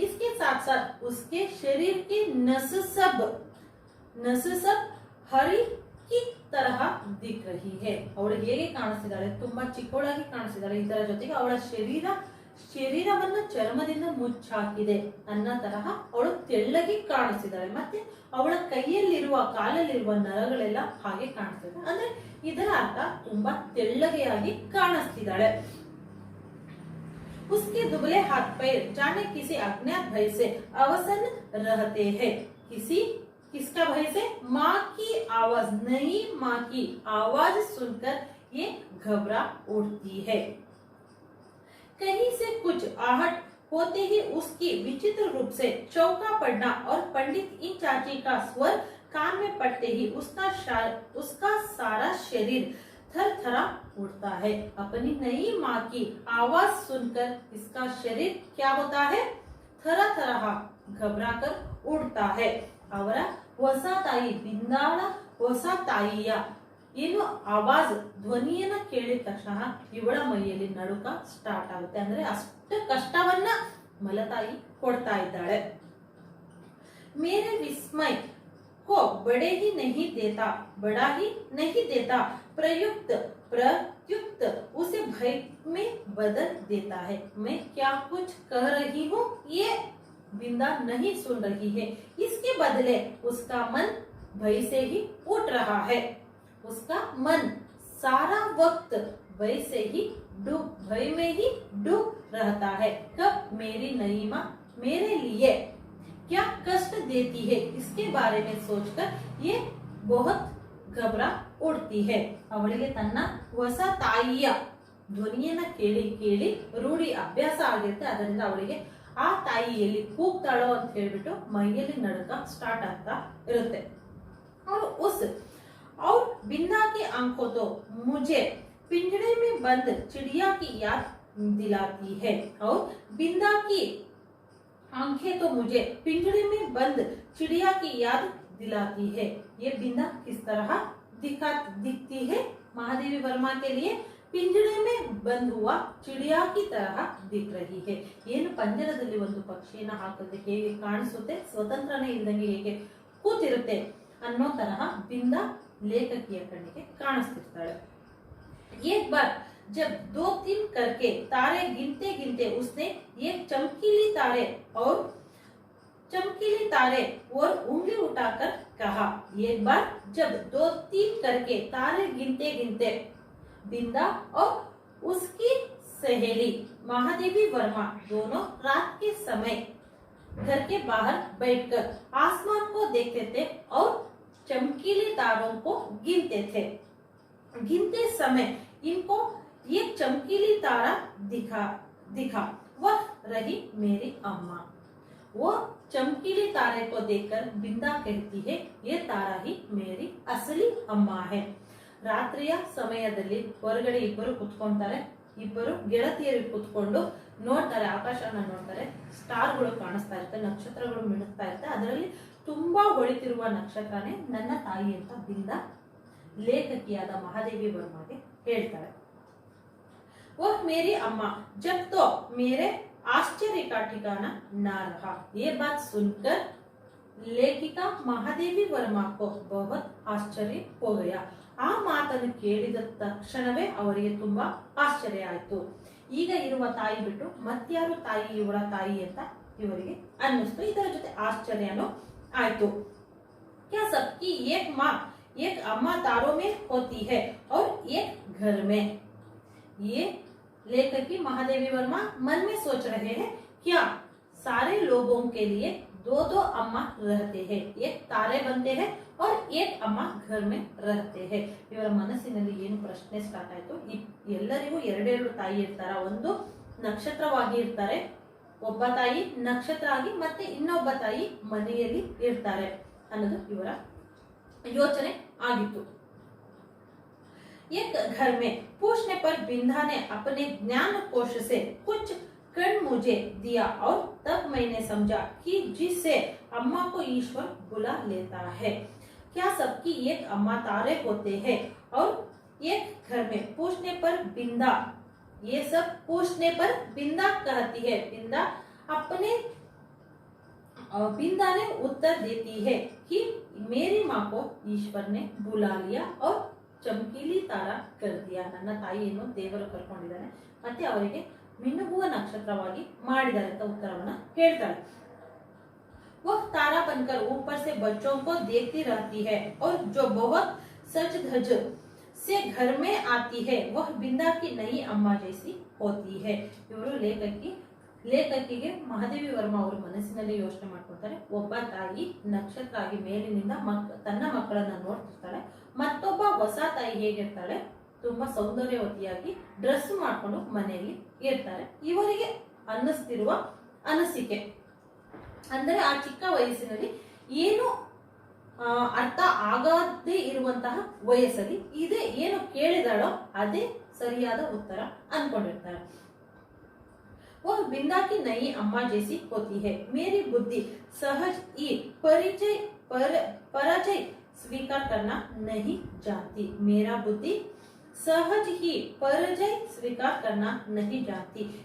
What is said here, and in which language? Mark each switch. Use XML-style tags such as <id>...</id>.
<hi>इसके साथ साथ उसके शरीर के नस सब हरी की तरह दिख रही है.</hi> <kn>ಅವಳು ಹೇಗೆ ಕಾಣಿಸ್ತಿದ್ದಾಳೆ, ತುಂಬಾ ಚಿಕ್ಕವಳಾಗಿ ಕಾಣಿಸ್ತಿದ್ದಾಳೆ. ಇದರ ಜೊತೆಗೆ ಅವಳ ಶರೀರವನ್ನ ಚರ್ಮದಿಂದ ಮುಚ್ಚಾಕಿದೆ ಅನ್ನೋ ತರಹ ಅವಳು ತೆಳ್ಳಗೆ ಕಾಣಿಸ್ತಿದ್ದಾಳೆ. ಮತ್ತೆ ಅವಳ ಕೈಯಲ್ಲಿರುವ ಕಾಲಲ್ಲಿರುವ ನರಗಳೆಲ್ಲ ಹಾಗೆ ಕಾಣಿಸ್ತಿದೆ. ಅಂದ್ರೆ ಇದರ ಅರ್ಥ ತುಂಬಾ ತೆಳ್ಳಗೆಯಾಗಿ ಕಾಣಿಸ್ತಿದ್ದಾಳೆ.</kn> <hi>उसके दुबले हाथ पैर जाने किसी अज्ञात भय से अवसन रहते हैं. किसका भय से? माँ की आवाज, नई माँ की आवाज सुनकर ये घबरा उठती है. कहीं से कुछ आहट होते ही उसकी विचित्र रूप से चौका पड़ना और पंडित इन चाची का स्वर कान में पड़ते ही उसका सारा शरीर थर थरा उठता है। अपनी नई माँ की आवाज सुनकर इसका शरीर क्या होता है, थरा थरा घबरा कर उड़ता है।</hi> <kn>ಅವರ ಹೊಸ ತಾಯಿ ಬಿಂದಾಳ ಹೊಸ ತಾಯಿಯ ಏನು ಆವಾಜ್ ಧ್ವನಿಯನ್ನ ಕೇಳಿದ ತಕ್ಷಣ ಇವಳ ಮೈಯಲ್ಲಿ ನಡುಕ ಸ್ಟಾರ್ಟ್ ಆಗುತ್ತೆ. ಅಂದ್ರೆ ಅಷ್ಟು ಕಷ್ಟವನ್ನ ಮಲತಾಯಿ ಕೊಡ್ತಾ ಇದ್ದಾಳೆ.</kn> <hi>मेरे विस्मय को बड़े ही नहीं देता, बड़ा ही नहीं देता, प्रयुक्त उसे भय में बदल देता है। मैं क्या कुछ कह रही हूँ ये बिंदा नहीं सुन रही है, इसके बदले उसका मन भय से ही उठ रहा है। उसका मन सारा वक्त भय से ही भय में ही डूब रहता है। कब मेरी नई माँ मेरे लिए क्या कष्ट देती है इसके बारे में सोचकर ये बहुत घबरा उड़ती है.</hi> <kn>ಅವಳಿಗೆ ತನ್ನ ಹೊಸ ತಾಯಿಯ ಧ್ವನಿಯನ್ನ ಕೇಳಿ ಕೇಳಿ ರೂಢಿ ಅಭ್ಯಾಸ ಆಗಿರುತ್ತೆ. ಅದರಿಂದ ಅವಳಿಗೆ ಆ ತಾಯಿ ಎಲ್ಲಿ ಕೂಗ್ತಾಳೋ ಅಂತ ಹೇಳ್ಬಿಟ್ಟು ಮೈಯಲ್ಲಿ ನಡುಕ ಸ್ಟಾರ್ಟ್ ಆಗ್ತಾ ಇರುತ್ತೆ.</kn> <hi>और बिंदा की आंखों तो मुझे पिंजड़े में बंद चिड़िया की याद दिलाती है. और बिंदा की आंखें तो मुझे पिंजड़े में बंद चिड़िया की याद दिलाती है. ये बिंदा किस तरह दिखती है महादेवी वर्मा के लिए पिंजड़े में बंद हुआ चिड़िया की तरह दिख रही है.</hi> <kn>ಏನು ಪಂಜರದಲ್ಲಿ ಒಂದು ಪಕ್ಷಿಯನ್ನ ಹಾಕಿದ್ರೆ ಹೇಗೆ ಕಾಣಿಸುತ್ತೆ, ಸ್ವತಂತ್ರನೇ ಇಲ್ಲದಂಗೆ ಹೇಗೆ ಕೂತಿರುತ್ತೆ ಅನ್ನೋ ತರಹ ಬಿಂದ ಲೇಖಕಿಯ ಕಣ್ಣಿಗೆ ಕಾಣಿಸ್ತಿರ್ತಾಳೆ.</kn> <hi>एक बार जब 2-3 करके तारे गिनते गिनते उसने एक चमकीली तारे और उंगली उठाकर कहा. एक बार जब 2-3 करके तारे गिनते गिनते बिंदा और उसकी सहेली महादेवी वर्मा दोनों रात के समय घर के बाहर बैठकर आसमान को देखते थे और चमकीले तारों को गिनते थे. गिनते समय इनको एक चमकीली तारा दिखा. वह रही मेरी अम्मा. वो चमकीली तारे को देखकर बिंदा कहती है ये तारा ही मेरी असली अम्मा है.</hi> <kn>ರಾತ್ರಿಯ ಸಮಯದಲ್ಲಿ ಹೊರಗಡೆ ಇಬ್ಬರು ಕುತ್ಕೊಂತಾರೆ. ಇಬ್ಬರು ಗೆಳತಿಯರು ಕುತ್ಕೊಂಡು ನೋಡ್ತಾರೆ, ಆಕಾಶವನ್ನ ನೋಡ್ತಾರೆ. ಸ್ಟಾರ್ಗಳು ಕಾಣಿಸ್ತಾ ಇರುತ್ತೆ, ನಕ್ಷತ್ರಗಳು ಮಿಣುಕ್ತಾ ಇರುತ್ತೆ. ಅದರಲ್ಲಿ ತುಂಬಾ ಹೊಳಿತಿರುವ ನಕ್ಷತ್ರನೇ ನನ್ನ ತಾಯಿ ಅಂತ ಬಿಂದ ಲೇಖಕಿಯಾದ ಮಹಾದೇವಿ ವರ್ಮಾಗೆ ಹೇಳ್ತಾಳೆ.</kn> <hi>वह मेरी अम्मा जब तो मेरे आश्चर्य का ठिकाना ना रहा. ये बात सुनकर लेखिका महादेवी वर्मा को बहुत आश्चर्य हो गया.</hi> <kn>ಆ ಮಾತನ್ನು ಕೇಳಿದ ತಕ್ಷಣವೇ ಅವರಿಗೆ ತುಂಬಾ ಆಶ್ಚರ್ಯ ಆಯ್ತು. ಈಗ ಇರುವ ತಾಯಿ ಬಿಟ್ಟು ಮತ್ಯಾರು ತಾಯಿ ಇವಳ ತಾಯಿ ಅಂತ ಇವರಿಗೆ ಅನ್ನಿಸ್ತು. ಇದರ ಜೊತೆ ಆಶ್ಚರ್ಯನೂ ಆಯ್ತು.</kn> <hi>क्या सबकी एक माँ एक अम्मा तारों में होती है और एक घर में. ये लेखकी महादेवी वर्मा मन में सोच रहे हैं क्या सारे लोगों के लिए 2-2 अम्मा रहते हैं, एक तारे बनते हैं और एक अम्मा घर में रहते हैं.</hi> <kn>ಇವರ ಮನಸ್ಸಿನಲ್ಲಿ ಏನು ಪ್ರಶ್ನೆ ಸ್ಟಾರ್ಟ್ ಆಯ್ತು, ಎಲ್ಲರಿಗೂ ಎರಡೆರಡು ತಾಯಿ ಇರ್ತಾರ, ಒಂದು ನಕ್ಷತ್ರವಾಗಿ ಇರ್ತಾರೆ, ಒಬ್ಬ ತಾಯಿ ನಕ್ಷತ್ರ ಆಗಿ ಮತ್ತೆ ಇನ್ನೊಬ್ಬ ತಾಯಿ ಮನೆಯಲ್ಲಿ ಇರ್ತಾರೆ ಅನ್ನೋದು ಇವರ ಯೋಚನೆ ಆಗಿತ್ತು.</kn> <hi>एक घर में पूछने पर बिंदा ने अपने ज्ञान कोश से कुछ कण मुझे दिया और तब मैंने समझा कि जिससे अम्मा को ईश्वर बुला लेता है. क्या सबकी एक अम्मा तारे होते हैं और एक घर में पूछने पर बिंदा, ये सब पूछने पर बिंदा कहती है. बिंदा ने उत्तर देती है कि मेरी माँ को ईश्वर ने बुला लिया और ಚಮಕೀಲಿ ತಾರ ಕರ್ದಿಯಾ.</hi> <kn>ನನ್ನ ತಾಯಿಯನ್ನು ದೇವರು ಕರ್ಕೊಂಡಿದ್ದಾನೆ ಮತ್ತೆ ಅವರಿಗೆ ಮಿನುಗುವ ನಕ್ಷತ್ರವಾಗಿ ಮಾಡಿದ್ದಾರೆ ಅಂತ ಉತ್ತರವನ್ನ ಹೇಳ್ತಾಳೆ.</kn> <hi>वह तारा बनकर ऊपर से बच्चों को देखती रहती है और जो बहुत सज धज से घर में आती है वह बिंदा की नई अम्मा जैसी होती है.</hi> <kn>ಇವರು ಲೇಖಕಿಗೆ ಮಹಾದೇವಿ ವರ್ಮಾ ಅವರು ಮನಸ್ಸಿನಲ್ಲಿ ಯೋಚನೆ ಮಾಡ್ಕೊಳ್ತಾರೆ. ಒಬ್ಬ ತಾಯಿ ನಕ್ಷತ್ರ ಆಗಿ ಮೇಲಿನಿಂದ ತನ್ನ ಮಕ್ಕಳನ್ನ ನೋಡ್ತಿರ್ತಾಳೆ, ಮತ್ತೊಬ್ಬ ಹೊಸ ತಾಯಿ ಹೇಗಿರ್ತಾಳೆ, ತುಂಬಾ ಸೌಂದರ್ಯವತಿಯಾಗಿ ಡ್ರೆಸ್ ಮಾಡ್ಕೊಂಡು ಮನೆಯಲ್ಲಿ ಇರ್ತಾರೆ. ಇವರಿಗೆ ಅನ್ನಿಸ್ತಿರುವ ಅನಿಸಿಕೆ. ಅಂದರೆ ಆ ಚಿಕ್ಕ ವಯಸ್ಸಿನಲ್ಲಿ ಏನು ಅರ್ಥ ಆಗದೇ ಇರುವಂತಹ ವಯಸ್ಸಲ್ಲಿ ಇದೇ ಏನು ಕೇಳಿದಾಳೋ ಅದೇ ಸರಿಯಾದ ಉತ್ತರ ಅನ್ಕೊಂಡಿರ್ತಾರೆ.</kn> <hi>वह बिंदा की नई अम्मा जैसी होती है. मेरी बुद्धि सहज ही परिचय स्वीकार करना नहीं जानती. मेरा बुद्धि सहज ही परिचय स्वीकार करना नहीं जानती.</hi>